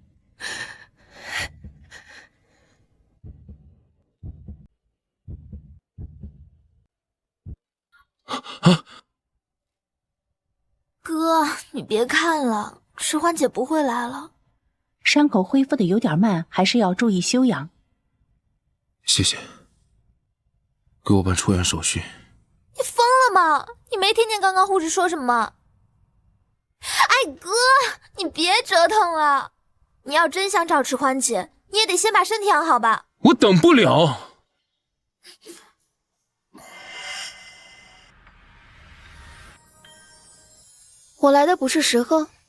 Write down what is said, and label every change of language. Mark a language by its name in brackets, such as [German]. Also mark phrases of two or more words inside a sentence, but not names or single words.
[Chinese] 哥，你別看了，迟歡姐不會來了。傷口恢復的有點慢，還是要注意休養。謝謝，給我辦出院手續。你瘋了嗎？你沒聽見剛剛護士說什麼嗎？哎，哥，你別折騰了。你要真想找遲歡姐，你也得先把身體養好吧。我等不了。我來的不是時候。